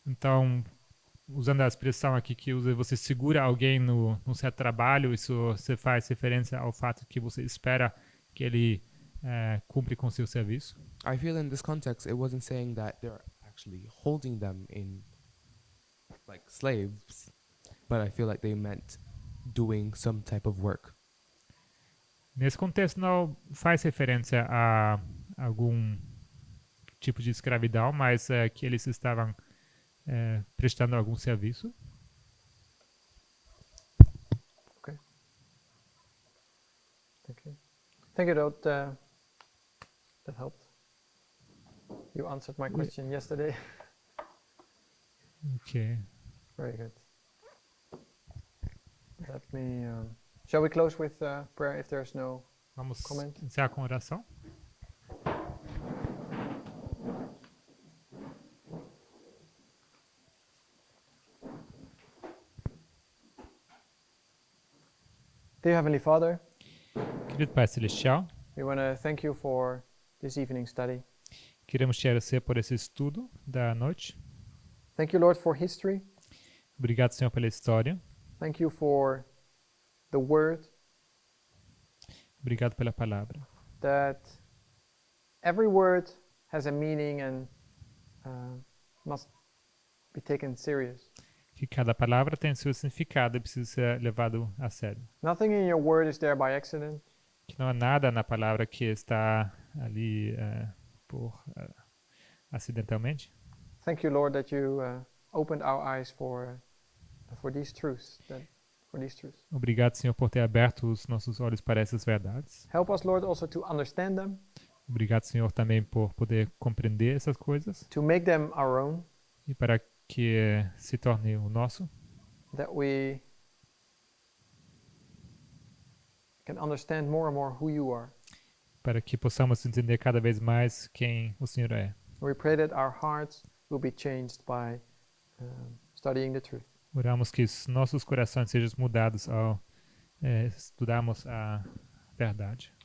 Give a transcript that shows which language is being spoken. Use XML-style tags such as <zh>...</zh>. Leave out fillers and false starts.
<pt>Então, usando a expressão aqui que usa, você segura alguém no seu trabalho, isso você faz referência ao fato que você espera que ele cumpre com seu serviço.</pt> <en>I feel in this context, it wasn't saying that they're actually holding them in like slaves, but I feel like they meant doing some type of work.</en> <pt>Nesse contexto não faz referência a algum tipo de escravidão, mas que eles estavam prestando algum serviço.</pt> <en>Thank you. Thank you, that helped. You answered my question yesterday. Ok. Very good. Let me. Shall we close with prayer if there's no</en> <pt>Vamos</pt> <en>comment?</en> <pt>iniciar com oração.</pt> <en>Dear Heavenly Father,</en> <pt>Querido Pai Celestial,</pt> <en>we want to thank you for this evening study.</en> <pt>queremos te agradecer por esse estudo da noite.</pt> <en>Thank you, Lord, for history.</en> <pt>Obrigado, Senhor, pela história.</pt> <en>Thank you for the word</en> <pt>Obrigado pela palavra.</pt> <en>that every word has a meaning and must be taken serious.</en> <pt>Que cada palavra tem seu significado e precisa ser levado a sério.</pt> <en>Nothing in your word is there by accident.</en> <pt>Que não há nada na palavra que está ali acidentalmente.</pt> <en>Thank you, Lord, that you opened our eyes for these truths.</en> <pt>Obrigado, Senhor, por ter aberto os nossos olhos para essas verdades.</pt> <en>Help us, Lord, also to understand them,</en> <pt>Obrigado, Senhor, também por poder compreender essas coisas</pt> <en>to make them our own,</en> <pt>e para que se torne o nosso,</pt> <en>that we can understand more and more who you are.</en> <pt>para que possamos entender cada vez mais quem o Senhor é.</pt> <en>We pray that our hearts will be changed by studying the truth.</en> <pt>Oramos que os nossos corações sejam mudados ao estudarmos a verdade.</pt>